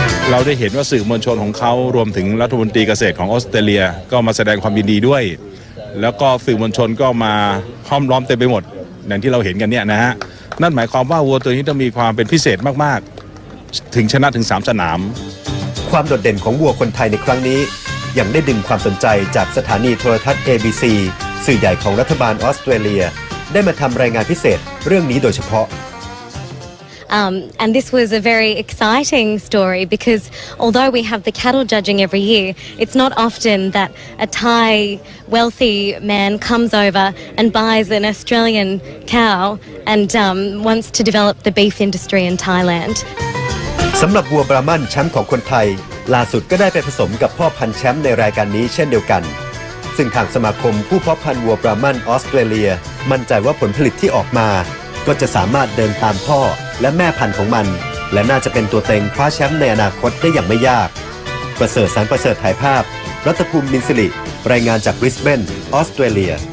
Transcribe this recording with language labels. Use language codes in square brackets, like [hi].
[th] เราได้เห็นว่าสื่อมวลชนของเขารวมถึงรัฐมนตรีเกษตรของออสเตรเลียก็มาแสดงความยินดีด้วยแล้วก็สื่อมวลชนก็มาห้อมล้อมเต็มไปหมดอย่างที่เราเห็นกันเนี่ยนะฮะนั่นหมายความว่าวัวตัวนี้ต้องมีความเป็นพิเศษมากๆถึงชนะถึง3 สนาม ความโดดเด่นของวัวคนไทยในครั้งนี้ยังได้ดึงความสนใจจากสถานีโทรทัศน์ ABC สื่อใหญ่ของรัฐบาลออสเตรเลียได้มาทำรายงานพิเศษเรื่องนี้โดยเฉพาะ [en] And this was a very exciting story because although we have the cattle judging every year, it's not often that a Thai wealthy man comes over and buys an Australian cow and wants to develop the beef industry in Thailand. [th] สำหรับวัวบราหมันแชมป์ของคนไทยล่าสุดก็ได้ไปผสมกับพ่อพันธุ์แชมป์ในรายการนี้เช่นเดียวกันซึ่งทางสมาคมผู้เพาะพันธุ์วัวบราหมันออสเตรเลียมั่นใจว่าผลผลิตที่ออกมาก็จะสามารถเดินตามพ่อและแม่พันธุ์ของมันและน่าจะเป็นตัวเต็งคว้าแชมป์ในอนาคตได้อย่างไม่ยากประเสริฐสารประเสริฐถ่ายภาพรัตภูมินินสิริรายงานจากบริสเบนออสเตรเลีย